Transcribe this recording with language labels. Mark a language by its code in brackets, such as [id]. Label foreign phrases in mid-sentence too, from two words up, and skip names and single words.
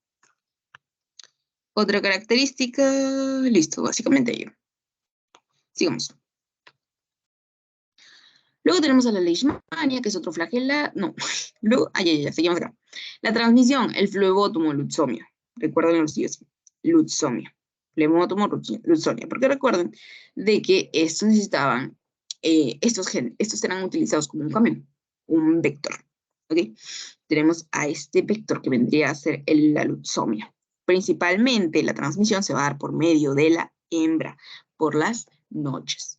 [es] Otra característica, listo, básicamente ello. Sigamos. Luego tenemos a la leishmania, que es otro flagela. No, luego, seguimos acá. La transmisión, el flebótomo lutzomia. Recuerden los días. Lutzomia. Flebótomo lutzomia. Porque recuerden de que estos necesitaban, estos eran utilizados como un camión, un vector. ¿Ok? Tenemos a este vector que vendría a ser la lutzomia. Principalmente la transmisión se va a dar por medio de la hembra, por las noches.